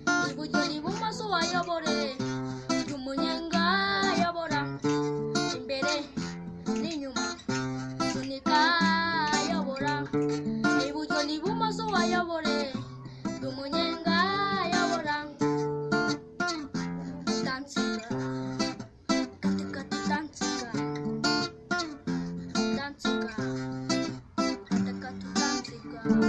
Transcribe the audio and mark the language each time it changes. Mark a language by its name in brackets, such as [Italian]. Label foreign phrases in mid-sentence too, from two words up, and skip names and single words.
[Kinyarwanda] Iburyo n'ibumoso wayobore. Jya umunyenga, yobora. Imbere n'inyuma. Sunika, yobora. Iburyo n'ibumoso wayobore. Jya umunyenga, yobora. [Ganda] Dansiga. Kati, kati, dansiga. Dansiga. Kati, kati, dansiga.